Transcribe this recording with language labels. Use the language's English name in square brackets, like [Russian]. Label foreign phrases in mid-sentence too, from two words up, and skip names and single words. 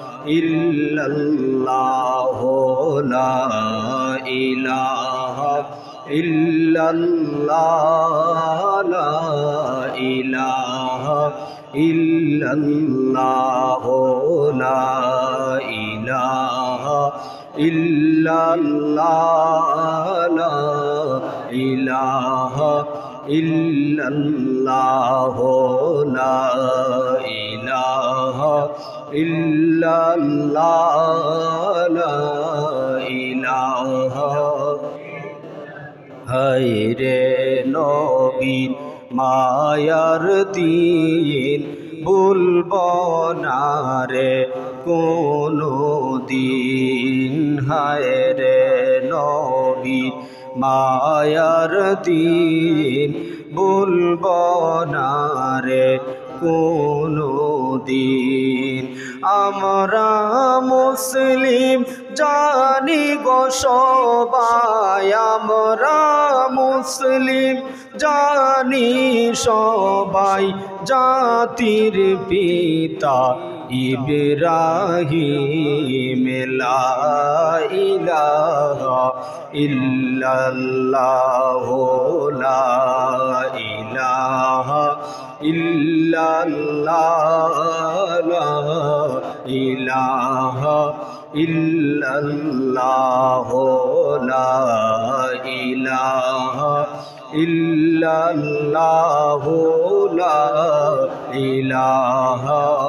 [Arabic] إلا الله لا إله إلا الله لا إله إلا الله لا إله إلا الله لا إله إلا الله لا إله إلا الله لا إله [Bangla] হায়রে নবীন মায়ার দিন ভুলবো না রে কোনো দিন হায়রে নবীন মায়ার দিন ভুলবো না রে কোনো দিন আমরা মুসলিম জানি গো সবাই আমরা মুসলিম জানি সবাই জাতির পিতা [Arabic] ইব্রাহিম لا إله إلا الله لا إله إلا الله لا إله إلا الله لا إله إلا الله لا إله